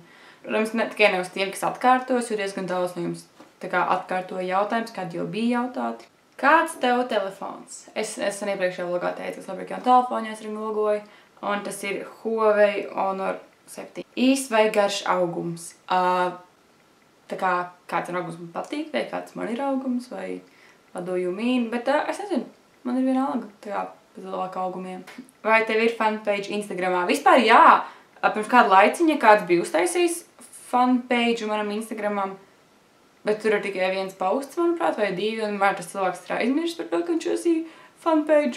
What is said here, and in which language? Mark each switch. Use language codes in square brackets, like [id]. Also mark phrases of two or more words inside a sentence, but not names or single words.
[lv] Protams, ne tikai ne uz tiem, kas atkārtos, jo diezgan daudz no jums atkārtoja jautājums, kādi jau bija jautāti. Kāds tev telefons? Es iepriekšējā vlogā teicu, es labāk jau telefonu es logoju, un tas ir Huawei Honor 7. Īs vai garš augums? Kāds ir augums man patīk, vai kāds man ir augums, vai [en] what do you mean? [lv] Bet es nezinu, man ir vienalga, pēc labāk augumiem. Vai tev ir fanpage Instagramā? Vispār jā! Pirms kādu laiciņa kāds bija uztaisījis fanpage manam Instagramam, bet tur ir tikai viens posts, manuprāt, vai divi, un tas cilvēks ir aizmirsis par to, ka viņš uzsīja fanpage.